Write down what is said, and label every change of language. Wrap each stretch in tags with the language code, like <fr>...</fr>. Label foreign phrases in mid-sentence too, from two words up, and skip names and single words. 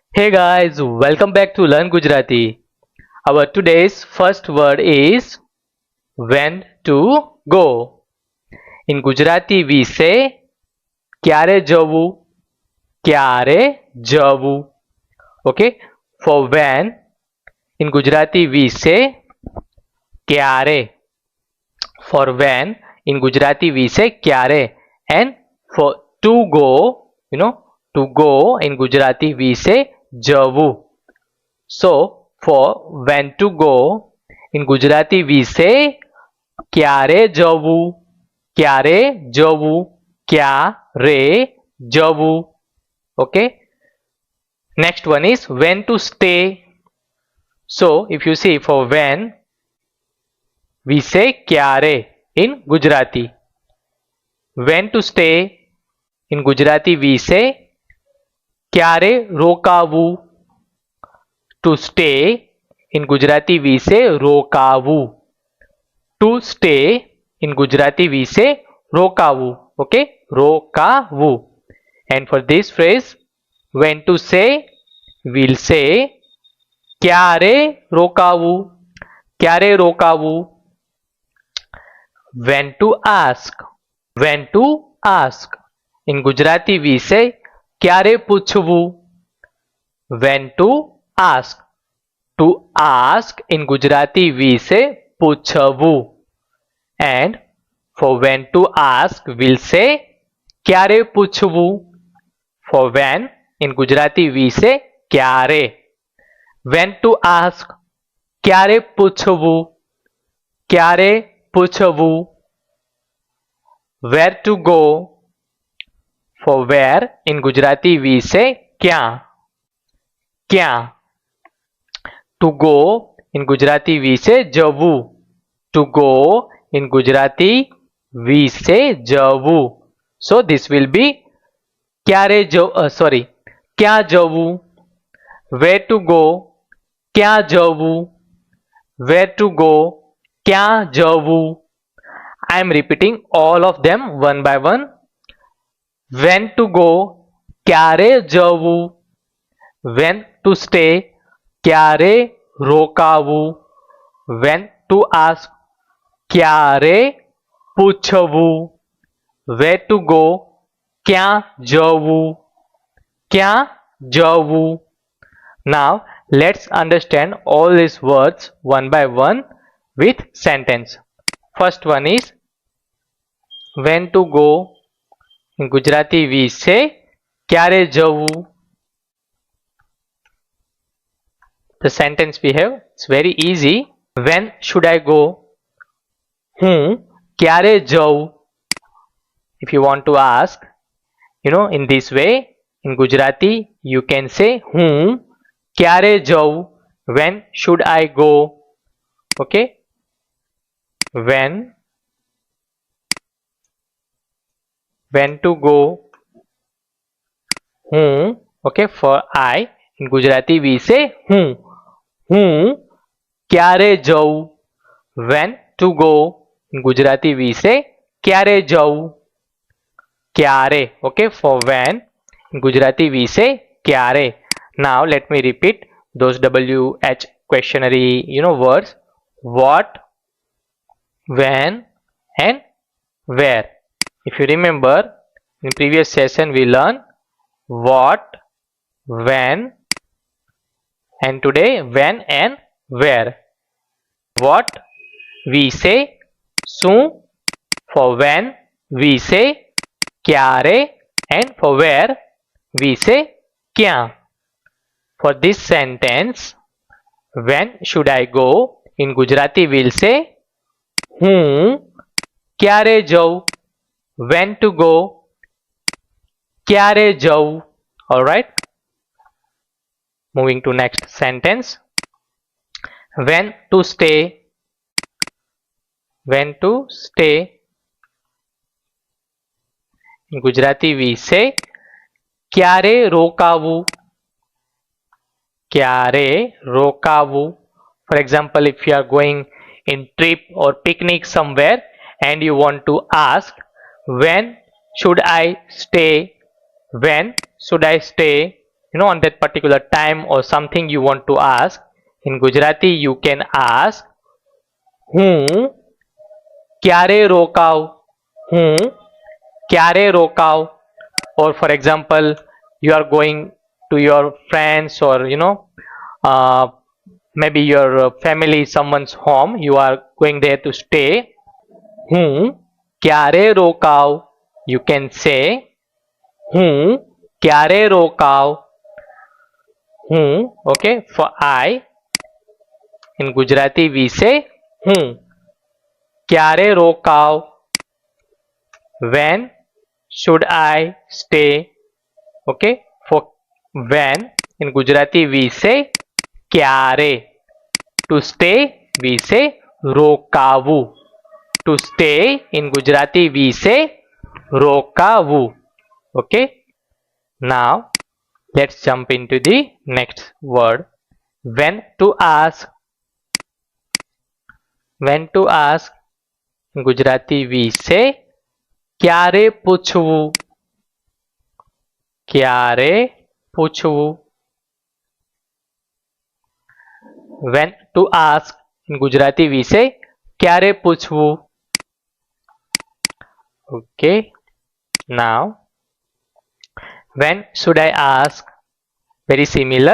<en>Hey guys, welcome back to Learn Gujarati. Our today's first word is when to go. In Gujarati we say</en> <gu>ક્યારે જવું, ક્યારે જવું.</gu> <en>Okay, for when in Gujarati we say ક્યારે. For when in Gujarati we say ક્યારે, and for to go, to go in Gujarati we say જવું. So for when to go in Gujarati we say</en> <gu>ક્યારે જવું, ક્યારે જવું, ક્યારે જવું.</gu> <en>Okay. Next one is when to stay. So if you see, for when we say ક્યારે in Gujarati. When to stay in Gujarati we say</en> <gu>ક્યારે રોકાવું.</gu> <en>To stay in Gujarati we say રોકાવું. To stay in Gujarati we say રોકાવું. Okay, રોકાવું. And for this phrase, when to say, we'll say</en> <gu>ક્યારે રોકાવું, ક્યારે રોકાવું.</gu> <en>When to ask. When to ask in Gujarati we say</en> <gu>ક્યારે પૂછવું.</gu> <en>When to ask. To ask in Gujarati we say પૂછવું. And for when to ask we'll say</en> <gu>ક્યારે પૂછવું.</gu> <en>For when in Gujarati we say ક્યારે. When to ask,</en> <gu>ક્યારે પૂછવું, ક્યારે પૂછવું.</gu> <en>Where to go. For where in Gujarati we say</en> <gu>ક્યાં, ક્યાં.</gu> <en>To go in Gujarati we say જવું. To go in Gujarati we say જવું. So this will be</en> <gu>ક્યારે ક્યાં જવું.</gu> <en>Where to go,</en> <gu>ક્યાં જવું.</gu> <en>Where to go,</en> <gu>ક્યાં જવું.</gu> <en>I am repeating all of them one by one. When to go,</en> <gu>ક્યારે જવું.</gu> <en>When to stay,</en> <gu>ક્યારે રોકાવું.</gu> <en>When to ask,</en> <gu>ક્યારે પૂછવું.</gu> <en>Where to go,</en> <gu>ક્યાં જવું, ક્યાં જવું.</gu> <en>Now let's understand all these words one by one with sentence. First one is when to go in Gujarati we say</en> <gu>ક્યારે જવું.</gu> <en>The sentence we have, it's very easy. When should I go?</en> <gu>હું ક્યારે જઉં.</gu> <en>If you want to ask, in this way, in Gujarati you can say</en> <gu>હું ક્યારે જઉં.</gu> <en>When should I go? Okay. When to go. હું. Okay, for I in Gujarati we say</en> <gu>હું ક્યારે જઉં.</gu> <en>When to go in Gujarati we say</en> <gu>ક્યારે જઉં, ક્યારે.</gu> <en>Okay, for when in Gujarati we say ક્યારે. Now let me repeat those WH questionary words. What, when and where. If you remember, in previous session we learned what, when, and today when and where. What we say શું. For when we say ક્યારે, and for where we say ક્યાં. For this sentence, when should I go in Gujarati we'll say</en> <gu>હું ક્યારે જઉં.</gu> <en>When to go, ક્યારે જઉં. Alright. Moving to next sentence. When to stay. When to stay in Gujarati we say</en> <gu>ક્યારે રોકાવું. ક્યારે રોકાવું.</gu> <en>For example, if you are going in trip or picnic somewhere and you want to ask when should I stay, when should I stay, on that particular time or something you want to ask, in Gujarati you can ask</en> <gu>હું ક્યારે રોકાવ, હું ક્યારે રોકાવ.</gu> <en>Or for example, you are going to your friends or uh, maybe your family, someone's home, you are going there to stay.</en> <gu>હું ક્યારે રોકાવ,</gu> <en>you can say</en> <gu>હું ક્યારે રોકાવ. હું,</gu> <en>okay, for I, in Gujarati we say</en> <gu>હું ક્યારે રોકાવ.</gu> <en>When should I stay? Okay, for when in Gujarati we say ક્યારે. To stay we say રોકાવું. To stay in Gujarati we say રોકાવું. Okay, now let's jump into the next word, when to ask. When to ask in Gujarati we say</en> <gu>ક્યારે પૂછવું. ક્યારે પૂછવું.</gu> <en>When to ask in Gujarati we say ક્યારે પૂછવું. Okay, now when should I ask, very similar.</en>